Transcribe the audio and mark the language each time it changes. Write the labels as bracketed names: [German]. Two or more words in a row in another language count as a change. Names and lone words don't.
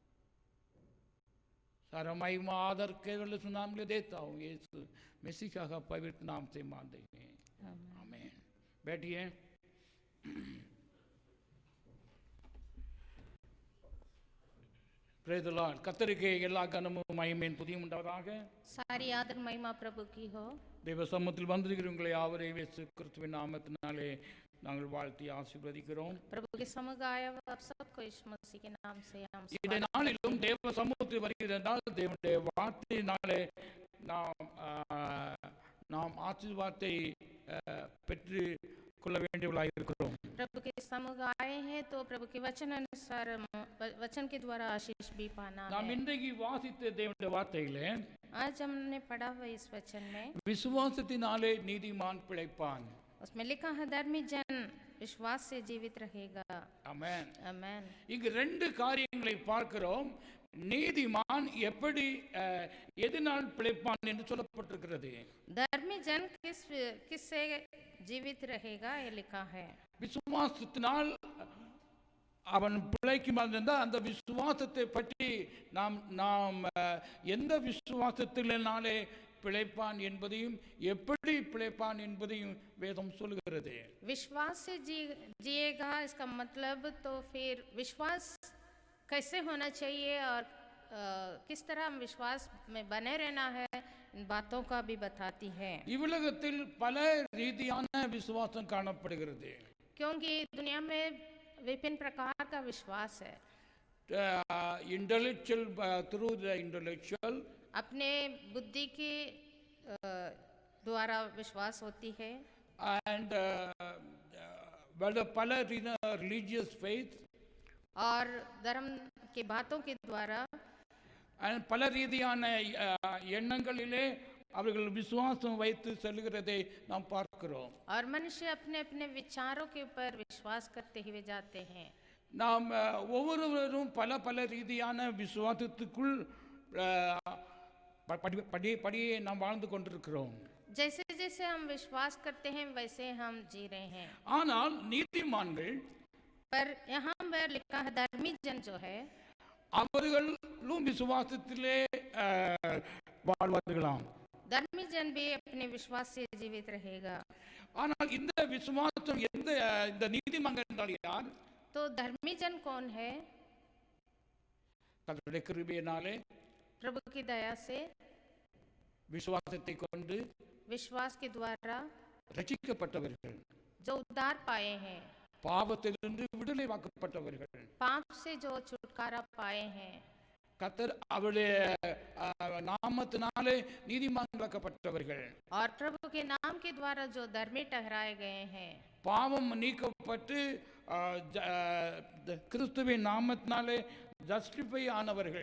[Hindi] सारा महिमा आदर केवल उस नाम के लिए देता हूँ, ये मसीहा का पवित्र नाम से मान देंगे। आमीन। बैठिए। [English] Praise the Lord. [Tamil] கர்த்தருக்கு எல்லா கனமும் மகிமையும் துதியும் உண்டாவதாக. [Hindi] सारी आदर महिमा प्रभु की हो। [Tamil] தேவ சமூகத்தில் வந்திருக்கிற உங்களை யாவரையும் இயேசு கிறிஸ்துவின் நாமத்தினாலே நாங்கள் வாழ்த்தி ஆசீர்வதிக்கிறோம். [Hindi] प्रभु के समुख आया हुआ आप सबको यीशु मसीह के नाम से हम [Tamil] இந்த நாளிலும் தேவ சமூகத்தில் வருகிறதால் தேவனுடைய வார்த்தையினாலே நாம் ஆசீர்வாதத்தை பெற்று கொள்ள வேண்டியவர்களாக இருக்கிறோம். [Hindi] प्रभु के समुख आए हैं तो प्रभु के वचन अनुसार वचन के द्वारा आशीष भी पाना [Tamil] நாம் [Hindi] है। [Tamil] இன்றைக்கு வாசித்த தேவனுடைய வார்த்தையிலே [Hindi] आज हमने पढ़ा हुआ इस वचन में [Tamil] விசுவாசத்தினாலே நீதிமான் பிழைப்பான். [Hindi] उसमें लिखा है धर्मी जन विश्वास से जीवित रहेगा। [Tamil] ஆமென். [Hindi] आमेन। [Tamil] இங்கு ரெண்டு காரியங்களை பார்க்கிறோம். நீதிமான் எப்படி எதனால் பிழைப்பான் என்று சொல்லப்பட்டிருக்கிறது. [Hindi] धर्मी जन किससे जीवित रहेगा ये लिखा है। [Tamil] விசுவாசத்தினால் அவன் பிழைக்குமா இருந்தால் அந்த விசுவாசத்தை பற்றி நாம் எந்த விசுவாசத்தினாலே பிழைப்பான் என்பதையும் எப்படி பிழைப்பான் என்பதையும் வேதம் சொல்கிறது. [Hindi] विश्वास से जिएगा इसका मतलब तो फिर विश्वास कैसे होना चाहिए और किस तरह हम विश्वास में बने रहना है इन बातों का भी बताती है। [Tamil] இவ்வுலகத்தில் பல ரீதியான விசுவாசம் காணப்படுகிறது. [Hindi] क्योंकि दुनिया में विभिन्न प्रकार का विश्वास है। [English] intellectual through the intellectual [Hindi] अपने बुद्धि के द्वारा विश्वास होती है [English] and pal religious faith [Hindi] और धर्म के बातों के द्वारा [Tamil] பல ரீதியான எண்ணங்களிலே அவர்கள் விசுவாசம் வைத்து செல்கிறதை நாம் பார்க்கிறோம். [Hindi] और मनुष्य अपने अपने विचारों के ऊपर विश्वास करते हुए जाते हैं। [Tamil] நாம் ஒவ்வொருவரும் பல பல ரீதியான விசுவாசத்துக்குள் படியே நாம் வாழ்ந்து கொண்டிருக்கிறோம். [Hindi] जैसे जैसे हम विश्वास करते हैं वैसे हम जी रहे हैं। [Tamil] ஆனால் நீதிமான்கள் [Hindi] पर यहाँ पर लिखा है धर्मी जन जो है [Tamil] அவர்களும் விசுவாசத்திலே வாழ்வார்களாம். [Hindi] धर्मी जन भी अपने विश्वास से जीवित रहेगा। [Tamil] ஆனால் இந்த விசுவாசம் இந்த நீதிமான்கள் என்றால் யார்? [Hindi] तो धर्मी जन कौन है? [Tamil] தங்களுடைய கிருபையினாலே [Hindi] प्रभु की दया से [Tamil] விசுவாசத்தை கொண்டு [Hindi] विश्वास के द्वारा [Tamil] ரட்சிக்கப்பட்டவர்கள், [Hindi] जो उद्धार पाए हैं, [Tamil] பாவத்திலிருந்து விடுதலை வாக்கப்பட்டவர்கள், [Hindi] पाप से जो छुटकारा पाए हैं, [Tamil] கர்த்தர் அவருடைய நாமத்தினாலே நீதிமான்களாக்கப்பட்டவர்கள், [Hindi] और प्रभु के नाम के द्वारा जो धर्मी ठहराए गए हैं, [Tamil] பாவம் நீக்கப்பட்டு கிறிஸ்துவின் நாமத்தினாலே ஜஸ்டிஃபை ஆனவர்கள்,